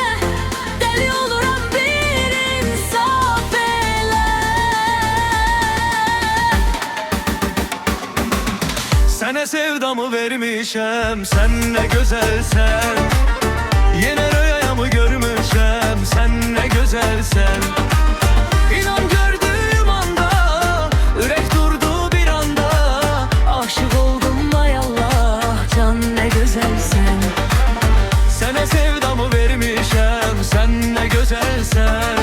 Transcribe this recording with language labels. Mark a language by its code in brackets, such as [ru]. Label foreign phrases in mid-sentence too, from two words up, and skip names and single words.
[az] Dəli oluram bir insaf elə. Sənə sevdamı vermişəm, sən ne gözelsen. Yine rüyamı görmüşəm, sən ne güzelsen. [tr] İnan gördüğüm anda yürek durdu bir anda. Aşık oldum ay Allah, can ne güzelsen. [az] Sənə sevdamı vermişəm, sən ne güzelsen.